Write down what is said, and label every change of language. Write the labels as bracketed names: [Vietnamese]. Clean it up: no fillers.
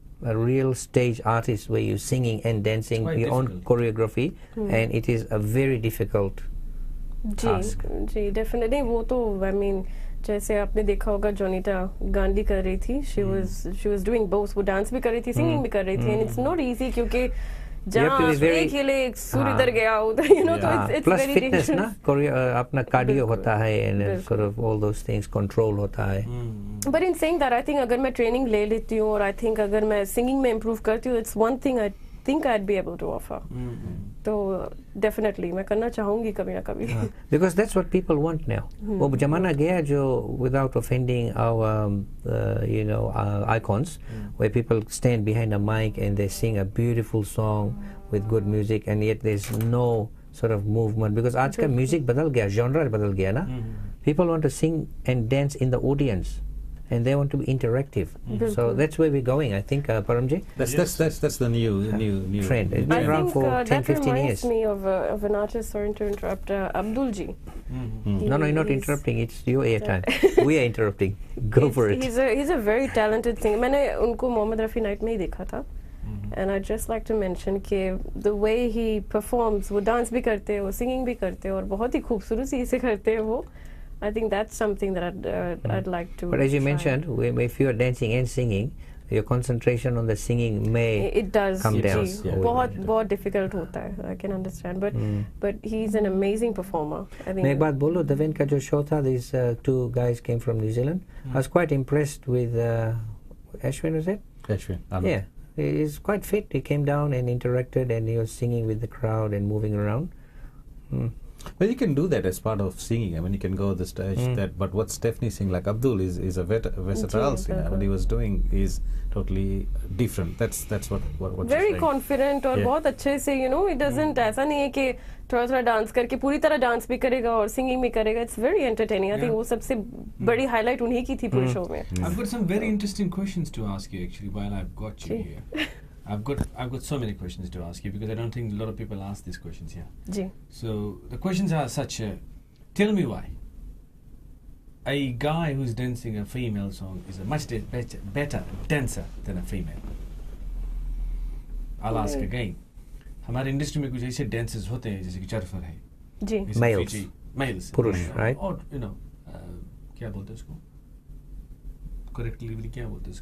[English] A real stage artist where you're singing and dancing your own choreography, and it is a very difficult task. [Hindi] Ji definitely. वो तो I mean जैसे आपने देखा होगा जोनीटा गांधी कर रही थी, [English] she was doing both. [Hindi] वो डांस भी कर रही थी, सिंगिंग भी कर रही थी, [English] and it's not easy [Hindi] क्योंकि जहाँ एक हिले एक सुर इधर गया उधर, तो it's [English] plus very [Hindi] fitness ना, अपना cardio होता है, [English] and sort of all those things, [Hindi] control होता है. [English] But in saying that, I think [Hindi] अगर मैं training ले लेती हूँ और [English] I think [Hindi] अगर मैं singing में improve करती हूँ, [English] it's one thing I think I'd be able to offer. [Hindi] तो definitely मैं करना चाहूँगी कभी ना कभी. [English] Because that's what people want now. [Hindi] वो जमाना गया जो, [English] without offending our icons, where people stand behind a mic and they sing a beautiful song with good music, and yet there's no sort of movement, because [Hindi] आज का music बदल गया, genre बदल गया ना. [English] People want to sing and dance in the audience, and they want to be interactive. So that's where we're going, I think, Paramji. That's the new trend. It's been around for 10-15 years. That reminds me of an artist, sorry to interrupt, Abdul Ji. No, you're not interrupting. It's your airtime. We are interrupting. Go for it. He's a very talented singer. [Hindi] मैंने उनको Mohammad Rafi night में ही देखा था. [English] And I'd just like to mention [Hindi] कि [English] the way he performs, [Hindi] वो dance भी करते हैं, वो singing भी करते हैं, और बहुत ही खूबसूरती से करते हैं वो. [English] I think that's something that I'd like to. But as you try. mentioned, if you are dancing and singing, your concentration on the singing may come down. [Hindi] बहुत difficult होता है. [English] I can understand, but he's an amazing performer. I think. [Hindi] मैं एक बात बोलूँ, Devin का जो show था, [English] these 2 guys came from New Zealand. I was quite impressed with Ashwin, was it? Ashwin. Yeah, he's quite fit. He came down and interacted, and he was singing with the crowd and moving around. Well, you can do that as part of singing. I mean, you can go the stage that. But what Stephanie sing, like Abdul, is a versatile singer. What he was doing is totally different. That's what [Hindi] very confident और बहुत अच्छे से, [English] you know, it doesn't [Hindi] ऐसा नहीं है कि थोड़ा dance करके पूरी तरह डांस भी करेगा और सिंगिंग भी करेगा. [English] It's very entertaining. [Hindi] I think वो सबसे बड़ी हाईलाइट उन्हीं की थी पूरे शो में. [English] I've got some very interesting questions to ask you actually while I've got you here. I've got so many questions to ask you because I don't think a lot of people ask these questions here. [Hindi] Ji. [English] So the questions are such: tell me why a guy who's dancing a female song is a much better dancer than a female. I'll ask again. [Hindi] हमारे industry में कुछ ऐसे dances होते हैं जैसे कि चरफर है. जी. [English] Males. [Hindi] पुरुष, right? Or you know, क्या बोलते हैं उसको? Correctly क्या बोलते हैं?